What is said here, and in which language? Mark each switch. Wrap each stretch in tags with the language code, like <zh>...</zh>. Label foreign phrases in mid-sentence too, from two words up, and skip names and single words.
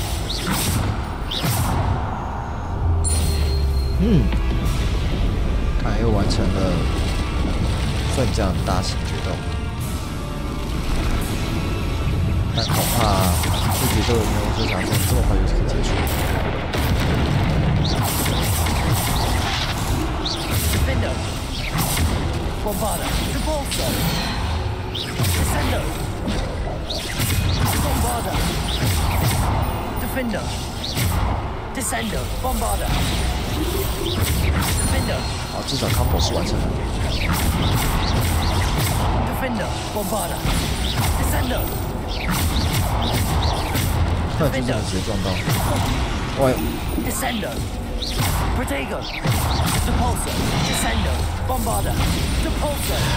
<zh>看来又完成了奋将大型决斗，但恐怕这决斗没有想象中这么快就可以结束。</zh> <la>Defender, Bombarda, Depulsor, Descender, Bombarda, Defender, Descender, Bombarda, Defender.</la> <zh>好，至少 combo 是完成了。</zh> <la>Defender, Bombarda, Descender.</la> <zh>那就这样直接撞到。哇！</zh> <la>Descender, Protego, Depulsor, Descender, Bombarda, Depulsor.</la>